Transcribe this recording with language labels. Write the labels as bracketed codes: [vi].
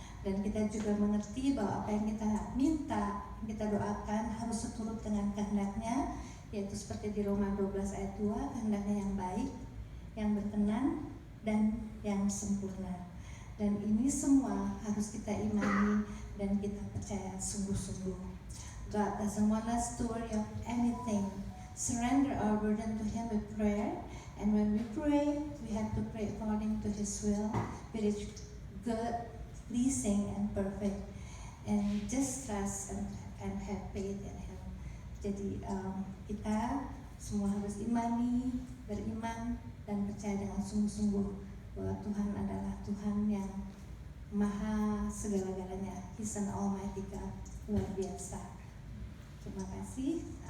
[id] Dan kita juga mengerti bahwa apa yang kita minta, yang kita doakan harus seturut dengan kehendaknya, yaitu seperti di Roma 12 ayat 2, kehendaknya yang baik, yang berkenan, dan yang sempurna. Dan ini semua harus kita imani dan kita percaya sungguh-sungguh. [en] God doesn't want us to worry of anything. Surrender our burden to Him with prayer, and when we pray, we have to pray according to His will, which is good, pleasing, and perfect. And just trust and have faith in Him. [id] Jadi kita semua harus imani, beriman, dan percaya dengan sungguh-sungguh bahwa Tuhan adalah Tuhan yang maha segala-galanya. [en] He's an almighty God, [id] luar biasa. Terima kasih.